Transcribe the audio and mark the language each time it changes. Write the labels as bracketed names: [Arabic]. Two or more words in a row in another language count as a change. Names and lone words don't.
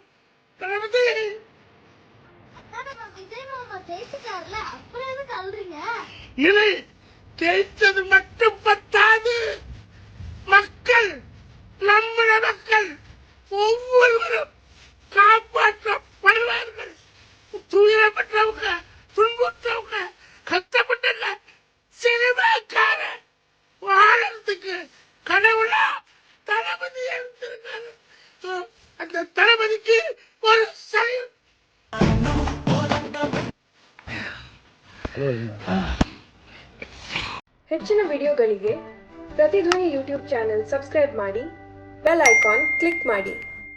[Tamil] தளபதி இனி ஜெயித்தது மட்டும் பத்தாது, மக்கள், நம்முடைய மக்கள் ஒவ்வொருவரும் காப்பாற்றப்படுவார்கள். துயரப்பட்டவங்க, துன்புற்றவங்க, கஷ்டப்பட்டவங்க, சினிமாக்கார வாழறதுக்கு கடவுளா தளபதி இருந்திருக்காரு. அந்த தளபதிக்கு ஒரு சல்யூட். [Kannada] ಹೆಚ್ಚಿನ ವಿಡಿಯೋಗಳಿಗೆ ಪ್ರತಿಧ್ವನಿ [English] YouTube channel subscribe [Kannada] ಮಾಡಿ, [English] bell icon click [Kannada] ಮಾಡಿ.